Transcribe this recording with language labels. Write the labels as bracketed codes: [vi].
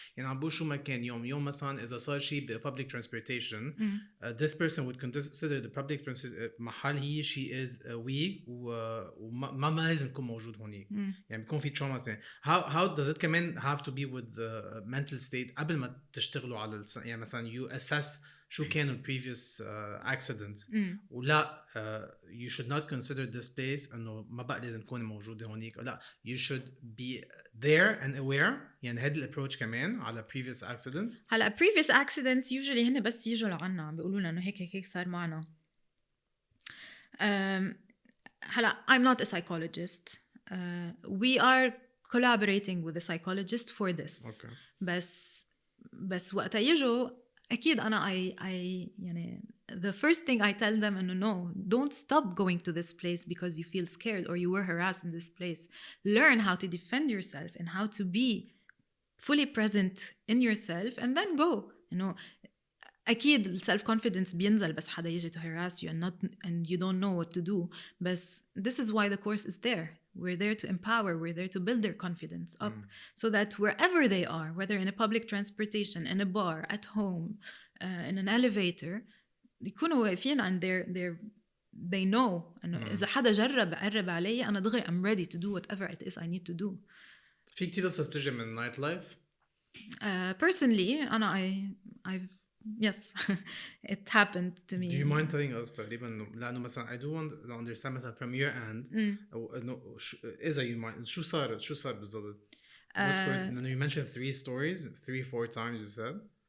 [ar] يعني عم بقول شو ما كان يوم مثلا اذا صار شيء ب public transportation [en] this person would consider the public transportation [ar] محل هي [en] she is weak [ar] وما لازم تكون موجود هونيك. يعني بيكون في traumas. [en] how does it كمان have to be with the mental state [ar] قبل ما تشتغلوا على يعني مثلا [en] you assess [ar] شو كانوا previous accidents ولا [en] you should not consider this place [ar] انه ما بقى لازم تكون موجوده هونيك، لا [en] you should be there and aware. [ar] يعني هذا الابروتش كمان على previous accidents. هلا previous accidents usually هن بس يجوا لعنا عم بيقولوا لنا انه هيك صار معنا. [en] هلا I'm not a psychologist. We are collaborating with a psychologist for this. Okay. [ar] بس وقت يجوا أكيد أنا [en] I يعني the first thing I tell them إنه no, don't stop going to this place because you feel scared or you were harassed in this place. Learn how to defend yourself and how to be fully present in yourself and then go. You know, أكيد ال self-confidence [ar] بينزل بس حدا يجي [en] to harass you and you don't know what to do. But this is why the course is there. We're there to empower. We're there to build their confidence up so that wherever they are, whether in a public transportation, in a bar, at home, in an elevator, [ar] يكونوا واقفين [en] and they know [ar] إنه إذا حدا جرب قرب علي أنا دغري [en] I'm ready to do whatever it is I need to do. [ar] في كتير قصص بتجي من النايت لايف. [en] Personally أنا I've yes it happened to me. Do you mind telling us [ar] تقريبا لأنه مثلا [en] I do want to understand مثلا from your end [ar] أو إنه إذا [en] you mind [ar] شو صار بالضبط؟ [en] You mentioned 3 stories 3-4 times you said.